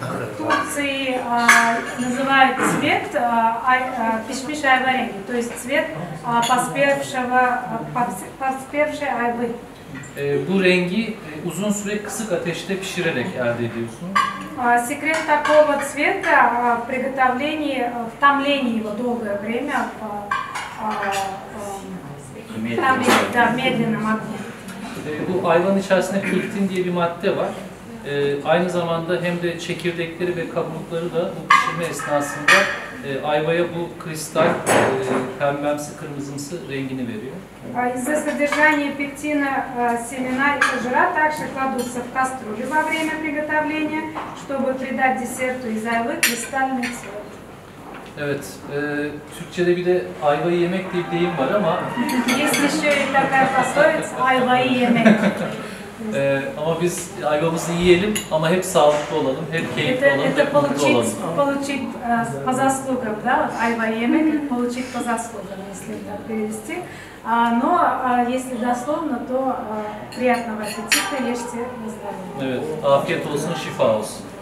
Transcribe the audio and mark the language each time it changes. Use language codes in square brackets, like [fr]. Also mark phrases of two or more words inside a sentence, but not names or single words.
[ru] В Турции называют цвет [tr] pişmiş ayva rengi, [ru] то есть цвет поспевшей айвы. [tr] Bu rengi uzun süre kısık ateşte pişirerek elde ediyorsunuz. [ru] Секрет такого цвета в приготовлении, в томлении его долгое время, в медленном огне. [tr] Bu ayvanın içerisinde pektin diye bir madde var. Aynı zamanda hem de çekirdekleri ve kabukları da bu pişirme esnasında ayvaya bu kristal pembemsi kırmızımsı rengini veriyor. [ru] Из-за содержания пектина семена и жира также кладутся в кастрюлю во время приготовления, чтобы придать десерту из ayvы кристальный цвет. [tr] Evet, Türkçe'de bir de ayvayı yemek diye bir deyim var ama [ru] Есть еще и такая пословица [tr] «ayvayı yemek». Ama biz ayvamızı yiyelim ama hep sağlıklı olalım, hep keyifli olalım, hep mutlu olalım. [ru] Получить по заслугам, да, вот [tr] «ayvayı yemek», [ru] получить по заслугам, если это перевести. Но если дословно, то приятного аппетита, ешьте на здоровье. [tr] Evet, afiyet olsun, şifa olsun.